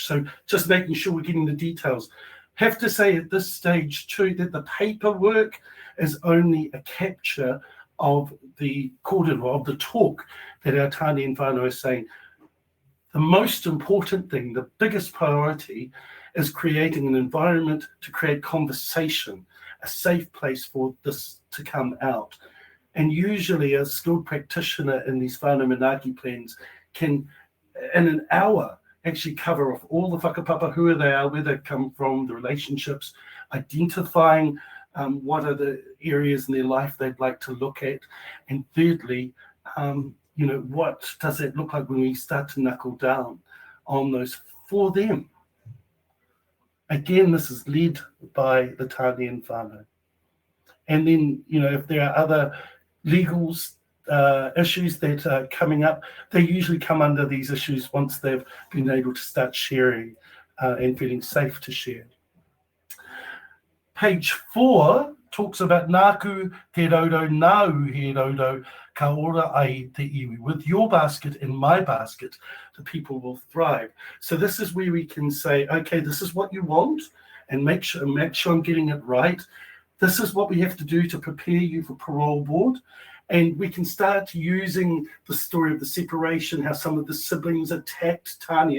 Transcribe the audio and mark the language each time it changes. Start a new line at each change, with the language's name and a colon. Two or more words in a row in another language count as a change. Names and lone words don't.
English: So just making sure we're getting the details. Have to say at this stage too that the paperwork is only a capture of the kōrero, of the talk that our tāne and whānau are saying. The most important thing, the biggest priority, is creating an environment to create conversation, a safe place for this to come out. And usually a skilled practitioner in these
Māori: whānau manaaki
English: plans can, in an hour, actually cover off all the whakapapa, who they are, where they come from, the relationships, identifying what are the areas in their life they'd like to look at. And thirdly, what does it look like when we start to knuckle down on those for them? Again, this is led by the tāne and whānau. And then, if there are other legal issues that are coming up, they usually come under these issues once they've been able to start sharing and feeling safe to share. Page 4 talks about
Māori: nāku te raudo, nāu he raudo, ka ora ai te iwi.
English: With your basket and my basket, the people will thrive. So this is where we can say, okay, this is what you want, and make sure I'm getting it right. This is what we have to do to prepare you for parole board. And we can start using the story of the separation, how some of the siblings attacked Tāne.